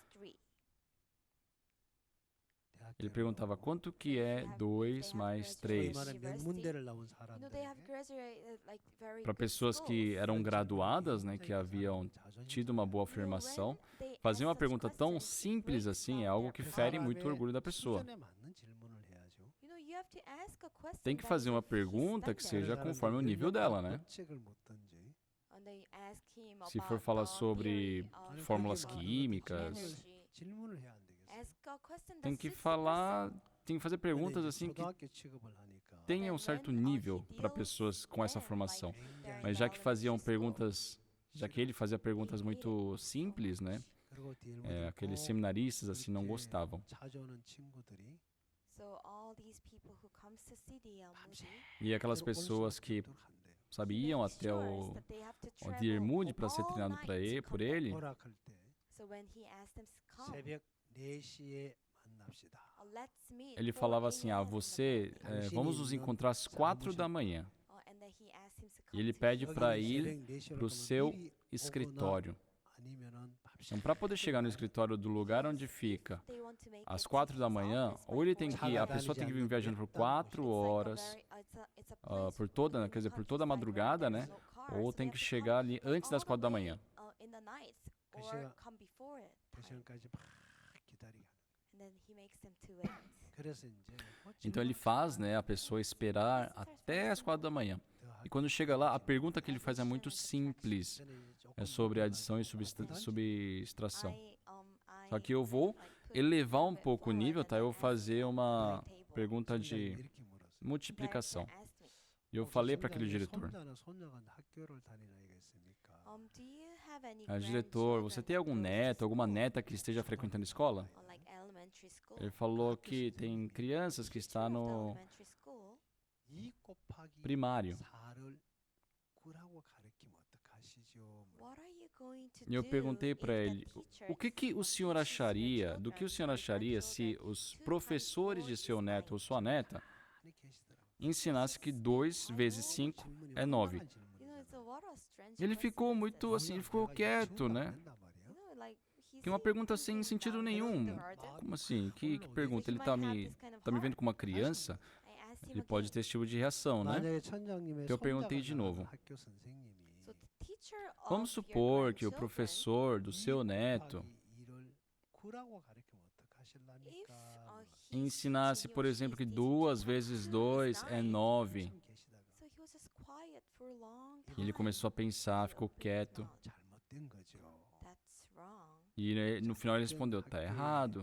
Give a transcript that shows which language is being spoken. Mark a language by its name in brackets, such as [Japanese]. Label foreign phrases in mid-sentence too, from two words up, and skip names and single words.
[Portuguese] Ele perguntava quanto que é 2 mais 3. [Korean] 소위 말하는 명문대를 나온 사람들에게 [Portuguese] Para pessoas que eram graduadas, né, que haviam tido uma boa formação, fazer uma pergunta tão simples assim é algo que fere muito o orgulho da pessoa. [Korean] 수준에 맞는 질문을 해야죠. [Portuguese] Tem que fazer uma pergunta que seja conforme o nível dela, né? [Korean] 법칙을 묻든지 [Portuguese] Se for falar sobre fórmulas químicas, [Korean] 질문을 해야 안 되겠어요. [Portuguese] tem que fazer perguntas assim que [Korean] 초등학교 취급을 하니까 [Portuguese] tenham um certo nível para pessoas com essa formação. Mas já que ele fazia perguntas muito simples, né? [Korean] 그리고 뒤에 [Portuguese] Aqueles seminaristas assim não gostavam. [Korean] 찾아오는 친구들이 [Portuguese] E aquelas pessoas que, sabe, iam até o Dear Moody para ser treinado por ele, [Korean] 허락할 때 새벽 4시에 만납시다. [Portuguese] ele falava assim, vamos nos encontrar às 4 da manhã. E ele pede para ir para o seu escritório. [Korean] 아니면은 밤 [Portuguese] Então, para poder chegar no escritório do lugar onde fica às 4 da manhã, ou a pessoa tem que vir viajando por 4 horas, por toda a madrugada, né? Ou tem que chegar ali antes das 4 da manhã. [Korean] 그 시간까지 막 기다리게 하는. 그래서 이제 [Portuguese] Então ele faz, né, a pessoa esperar até as 4 da manhã. E quando chega lá, a pergunta que ele faz é muito simples. É sobre adição e subtração. Só que eu vou elevar um pouco o nível, tá? Eu vou fazer uma pergunta de [Korean] 이렇게 물었어요. [Portuguese] multiplicação. E eu falei para aquele diretor, [Korean] 손자나 손녀가 학교를 다니는 아이가 있습니까? [Portuguese] diretor, você tem algum neto, alguma neta que esteja frequentando a escola? Ele falou que tem crianças que estão no [Korean] 2 곱하기 [Portuguese] primário. [Korean] 4를 9라고 가르치면 어떡하시죠? [Portuguese] E eu perguntei para ele, do que o senhor acharia se os professores de seu neto ou sua neta [Korean] 많이 계시더라고요. [Portuguese] ensinassem que 2 vezes 5 é 9? Ele ficou muito assim, ele ficou quieto, né? Que uma pergunta sem sentido nenhum. Como assim? Que pergunta? Ele tá me vendo como uma criança? Ele pode ter esse tipo de reação, né? [Korean] 만약에 천장님의 [Portuguese] Eu perguntei de [Korean] 손자가 [Portuguese] novo. [Korean] 학교 선생님이 [Portuguese] Vamos supor que o professor do seu neto [Korean] 2를 9라고 가르치면 어떡하실랍니까? [Portuguese] ensinasse, por exemplo, que 2 vezes 2 é 9. [Korean] 좀 계시다가 [Portuguese] E ele começou a pensar, ficou quieto. [Korean] 잘못된 거죠. [Portuguese] E no final ele respondeu, tá errado.